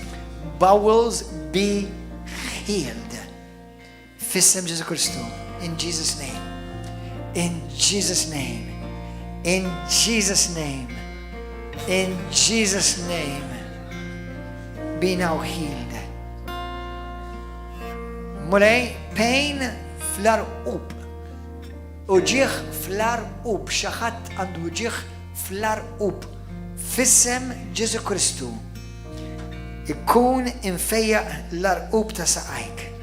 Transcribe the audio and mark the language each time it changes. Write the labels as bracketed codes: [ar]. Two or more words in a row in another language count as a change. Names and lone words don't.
[en] Bowels be healed. [mt] Fissem Ġesu Kristu. [en] In Jesus' name. In Jesus' name. In Jesus' name, in Jesus' name, be now healed. [mt] Mulej, pain fl-arqub. Uġieħ fl-arqub, xaħat għandu uġieħ fl-arqub. Fissem Ġesu Kristu. Ikun infejjaq l-arqub ta' saqajk.